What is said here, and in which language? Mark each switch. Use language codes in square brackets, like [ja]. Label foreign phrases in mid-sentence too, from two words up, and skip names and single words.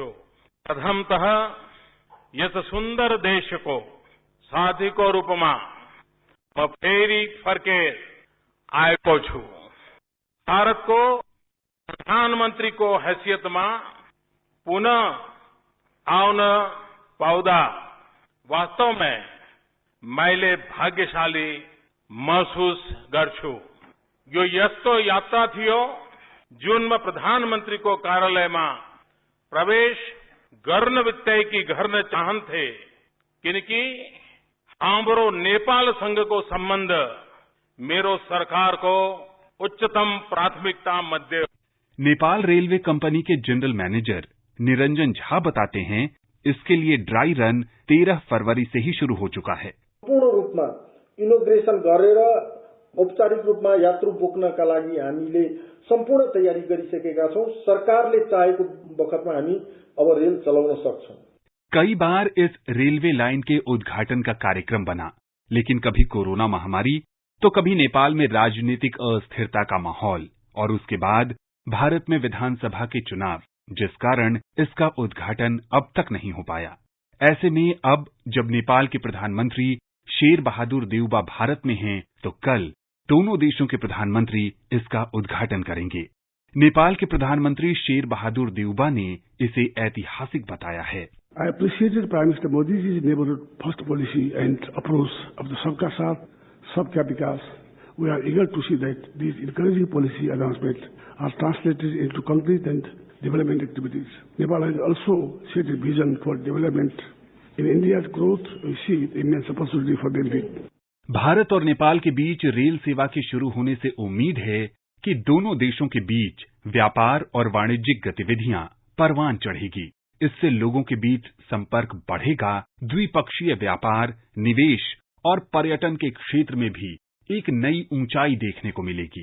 [ne] प्रथमतः यस सुन्दर देशको साथीको रूपमा म फेरि फर्केर आएको छु। भारतको प्रधानमन्त्रीको हैसियतमा पुनः आउन पाउँदा [hi] वास्तव में [ne] मैले भाग्यशाली महसुस गर्छु। यो यस्तो यात्रा थियो जुनमा प्रधानमन्त्रीको कार्यालयमा प्रवेश गर्न बित्तिकै गर्न चाहन्थे, किनकि हाम्रो नेपालसँगको सम्बन्ध मेरो सरकारको उच्चतम प्राथमिकता मध्ये। [hi] नेपाल रेलवे कंपनी के [en] general manager [hi] निरंजन झा बताते हैं, इसके लिए [en] dry run [hi] 13 फरवरी से ही शुरू हो चुका है। [ne] पूर्ण रूपमा इनोग्रेशन गरेर औपचारिक रूपमा यात्रु बोक्नका लागि हामीले सम्पूर्ण तयारी गरिसकेका छौं। सरकारले चाहेको बखतमा हामी अब रेल चलाउन सक्छौं। [hi] कई बार इस रेलवे लाइन के उद्घाटन का कार्यक्रम बना, लेकिन कभी कोरोना महामारी तो कभी नेपाल में राजनीतिक अस्थिरता का माहौल और उसके बाद भारत में विधानसभा के चुनाव, जिस कारण इसका उद्घाटन अब तक नहीं हो पाया। ऐसे में अब जब नेपाल के प्रधानमंत्री शेर बहादुर देउबा भारत में हैं, तो कल दोनों देशों के प्रधानमंत्री इसका उद्घाटन करेंगे। नेपाल के प्रधानमंत्री शेर बहादुर देउबा ने इसे ऐतिहासिक बताया है। [en] I appreciated Prime Minister Modi's neighborhood first policy and approach of the [hi] सबका साथ, सबका विकास. [en] We are eager to see that these encouraging policy announcements are translated into concrete and development activities. Nepal has also set a vision for development. In India's growth, we see immense opportunity for benefit. [hi] भारत और नेपाल के बीच रेल सेवा के शुरू होने से उम्मीद है कि दोनों देशों के बीच व्यापार और वाणिज्यिक गतिविधियां परवान चढ़ेगी। इससे लोगों के बीच संपर्क बढ़ेगा, द्विपक्षीय व्यापार, निवेश और पर्यटन के क्षेत्र में भी एक नई ऊंचाई देखने को मिलेगी।